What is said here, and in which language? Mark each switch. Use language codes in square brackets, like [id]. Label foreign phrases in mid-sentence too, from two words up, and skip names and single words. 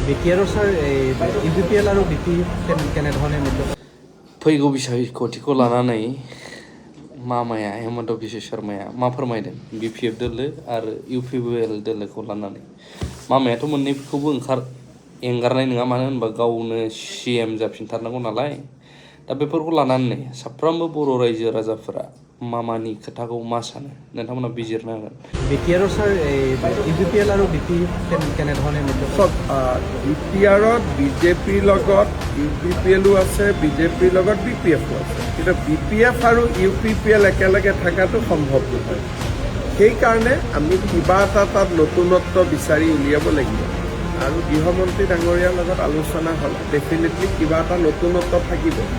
[as] বিপিআৰৰ ছাৰ ইউপিপিএল আৰু বিপি কেনেধৰণে [brx] फैगौ बिसायख'थिखौ लानानै मामाया हेमन्त बिश्व शर्माया मा फोरमायदों बिपिएफ दोलो आरो इउपिपिएल दोलोखौ लानानै मामायाथ' मोननैखौबो एंगारनाय नङा मानो होनबा गावनो सिएम जाफिनथारनांगौ नालाय दा बेफोरखौ लानानै साफ्रोमबो बर' रायजो राजाफोरा मामानि खोथाखौ मा सानो नोंथांमोना बिजिरनो हागोन [as] बिपिआৰৰ ছাৰ ইউপিপিএল আৰু বিপি কেনেধৰণে বিপিআৰত বিজেপিৰ লগত ইউপিপিএলো আছে বিজেপিৰ লগত বিপিএফো আছে কিন্তু বিপিএফ আৰু ইউপিপিএল একেলগে থকাটো সম্ভৱ নহয় সেইকাৰণে আমি কিবা এটা তাত নতুনত্ব বিচাৰি উলিয়াব লাগিব আৰু গৃহমন্ত্ৰী ডাঙৰীয়াৰ লগত আলোচনা হ'ল ডেফিনেটলি কিবা এটা নতুনত্ব থাকিব